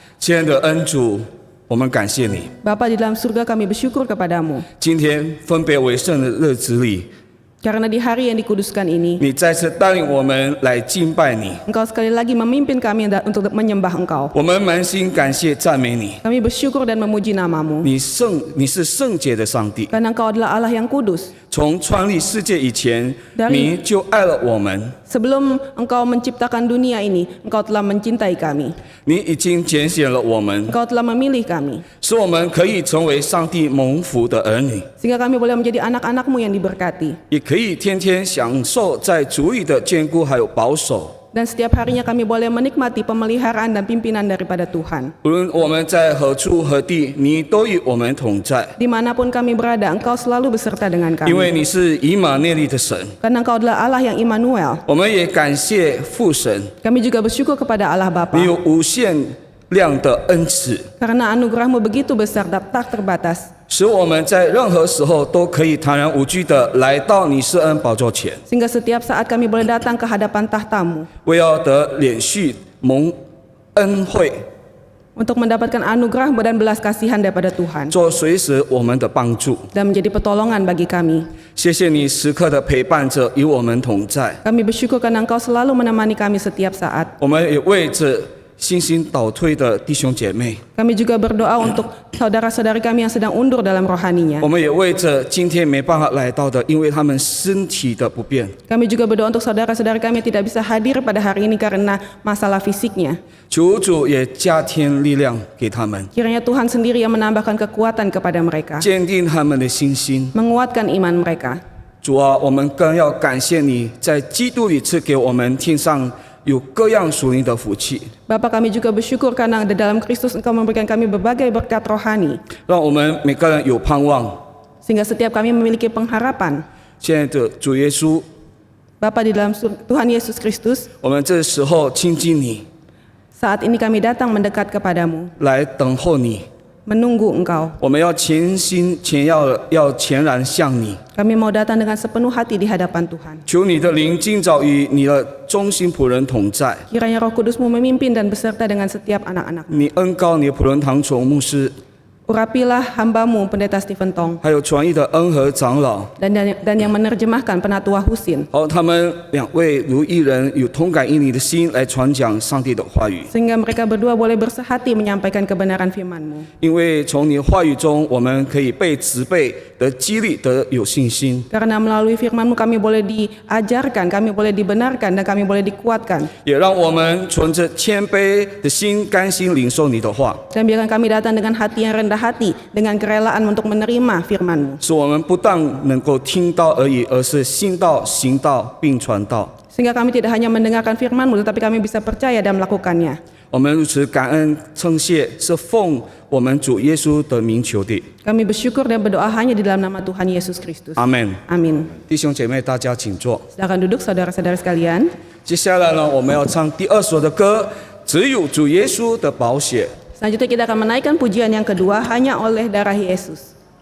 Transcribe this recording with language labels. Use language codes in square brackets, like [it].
[zh] 亲爱的恩主，我们感谢你。 [id] Bapa di dalam surga, kami bersyukur kepadamu. [zh] 今天分别为圣的日子里， [id] Karena di hari yang dikuduskan ini, [zh] 你再次带领我们来敬拜你， [id] Engkau sekali lagi memimpin kami untuk menyembah Engkau. [zh] 我们满心感谢赞美你。 [id] Kami bersyukur dan memuji nama-Mu. [zh] 你是圣洁的上帝， [id] Karena Engkau adalah Allah yang kudus. [zh] 从创立世界以前， [id] Dari- [zh] 你就爱了我们， [id] Sebelum Engkau menciptakan dunia ini, Engkau telah mencintai kami. [zh] 你已经拣选了我们， [id] Engkau telah memilih kami. [zh] 使我们可以成为上帝蒙福的儿女， [id] Sehingga kami boleh menjadi anak-anak-Mu yang diberkati. [zh] 也可以天天享受在主里的眷顾还有保守。 [id] Dan setiap harinya kami boleh menikmati pemeliharaan dan pimpinan daripada Tuhan. [zh] 无论我们在何处何地，你都与我们同在， [id] Dimanapun kami berada, Engkau selalu beserta dengan [zh] 因为 [id] kami. [zh] 你是以马内利的神。 [id] Karena Engkau adalah Allah yang Immanuel. [zh] 我们也感谢父神， [id] Kami juga bersyukur kepada Allah Bapa. [zh] 你有无限量的恩赐， [id] Karena anugerah-Mu begitu besar dan tak terbatas. [zh] 使我们在任何时候都可以坦然无惧地来到你施恩宝座前， [id] Sehingga setiap saat kami boleh datang ke hadapan tahta-Mu [zh] 为要得连续蒙恩惠， [id] untuk mendapatkan anugerah dan belas kasihan daripada Tuhan [zh] 做随时我们的帮助。 [id] dan menjadi pertolongan bagi kami. [zh] 谢谢你时刻的陪伴着，与我们同在。 [id] Kami bersyukur karena Engkau selalu menemani kami setiap saat. [zh] 我们也为着信心倒退的弟兄姐妹， [id] Kami juga berdoa untuk saudara-saudari kami yang sedang undur dalam rohaninya. [zh] 我们也为着今天没办法来到的，因为他们身体的不便。 [id] Kami juga berdoa untuk saudara-saudari kami yang tidak bisa hadir pada hari ini karena masalah fisiknya. [zh] 求主也加添力量给他们， [id] Kiranya Tuhan sendiri yang menambahkan kekuatan kepada mereka, [zh] 坚定他们的信心。 [id] menguatkan iman mereka. [zh] 主啊，我们更要感谢你在基督里赐给我们天上有各样属灵的福气， [id] Bapa, kami juga bersyukur karena di dalam Kristus Engkau memberikan kami berbagai berkat rohani, [zh] 让我们每个人有盼望。 [id] sehingga setiap kami memiliki pengharapan. [zh] 现在的主耶稣， [id] Bapa, di dalam Tuhan Yesus Kristus, [zh] 我们这时候亲近你， [id] saat ini kami datang mendekat kepadamu, [zh] 来等候你。 [id] menunggu Engkau. [zh] 我们要全心全然向你， [id] Kami mau datang dengan sepenuh hati di hadapan Tuhan. [zh] 求你的灵今早与你的忠心仆人同在。 [id] Kiranya Roh Kudus-Mu memimpin dan beserta dengan setiap anak-anak. [zh] 你恩高你的仆人唐崇牧师， [id] Urapilah hamba-Mu Pendeta Stephen Tong [zh] 还有传译的恩和长老， [id] dan yang menerjemahkan Penatua Husin, [zh] 好，他们两位如一人，有同感应你的心来传讲上帝的话语。 [id] sehingga mereka berdua boleh bersehati menyampaikan kebenaran firman-Mu. [zh] 因为从你话语中，我们可以被植被得激励，得有信心， [id] Karena melalui firman-Mu kami boleh diajarkan, kami boleh dibenarkan, dan kami boleh dikuatkan. [zh] 也让我们存着谦卑的心，甘心领受你的话， [id] Dan biarkan kami datang dengan hati yang rendah hati, dengan kerelaan untuk menerima firman-Mu. [zh] 使我们不但能够听到而已，而是信道、行道并传道。 [id] Sehingga kami tidak hanya mendengarkan firman-Mu, tetapi kami bisa percaya dan melakukannya. [zh] 我们如此感恩称谢，是奉我们主耶稣的名求的。 [id] Kami bersyukur dan berdoa hanya di dalam nama Tuhan Yesus Kristus. [zh] 阿门。 [id] Amin. [zh] 弟兄姐妹，大家请坐。 [id] Silakan duduk saudara-saudara sekalian. [zh] 接下来呢，我们要唱第二首的歌，只有主耶稣的宝血。 [id] Selanjutnya kita akan menaikkan pujian yang kedua, hanya oleh darah Yesus.